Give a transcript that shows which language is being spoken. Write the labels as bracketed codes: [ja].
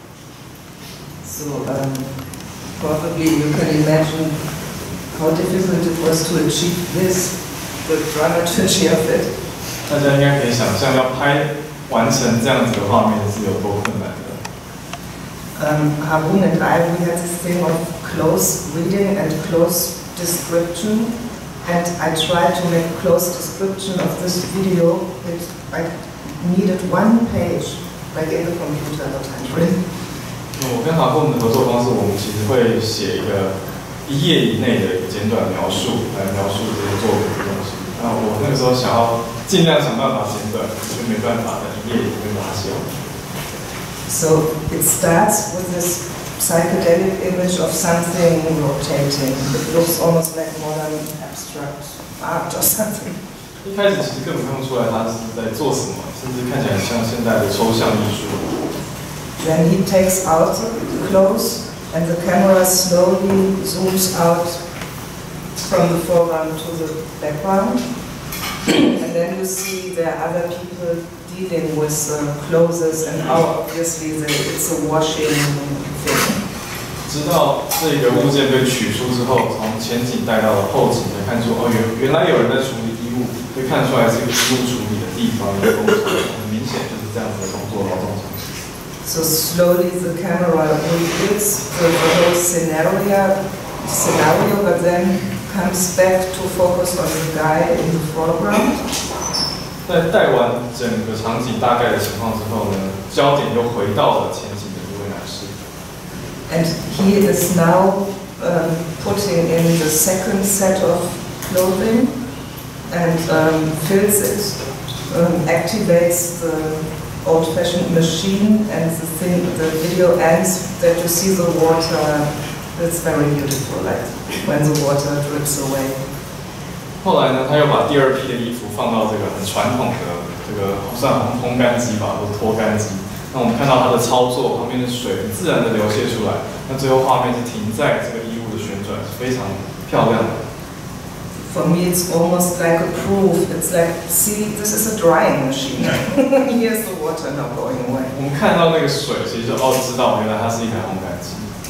[en] Probably you can imagine how difficult it was to achieve this, the dramaturgy of it. [zh] 大家应该可以想象，要完成这样子的画面是有多困难的。 [en] Harun and I, we had this thing of close reading and close description, and I tried to make a close description of this video. I needed 1 page, like in the computer that I read. [zh] 我跟哈共的合作方式，我们其实会写一个1页以内的简短描述，来描述这些作品的东西。那我那个时候想要尽量想办法简短，就没办法在1页里面把它写完。 [en] So it starts with this psychedelic image of something rotating. It looks almost like modern abstract art or something. [zh] 一开始其实根本看不出来他是在做什么，甚至看起来像现代的抽象艺术。 [en] Then he takes out the clothes and the camera slowly zooms out from the foreground to the background. And then you see there are other people dealing with clothes, and now obviously it's a washing thing. [zh] 直到这个物件被取出之后，从前景带到了后景，才看出哦，原来有人在处理衣物，可以看出来这个衣物处理的地方有工厂，很明显就是这样子的工作劳动场景。 [en] So slowly the camera reveals the whole scenario, but then comes back to focus on the guy in the foreground. [zh] 在带完整个场景大概的情况之后呢，焦点又回到了前景的这位男士。 [en] And he is now putting in the second set of clothing and fills it, activates the old-fashioned machine, and the video ends that you see the water. It's very beautiful, like when the water drips away. [zh] 后来呢，他又把第2批的衣服放到这个很传统的这个算烘干机吧，或者脱干机。那我们看到它的操作，旁边的水很自然的流泻出来。那最后画面是停在这个衣物的旋转，是非常漂亮的。 [en] for me it's almost like a proof. It's like, see, this is a drying machine. Here's the water now going away. [zh] 我们看到那个水，其实就知道原来它是一台烘干机。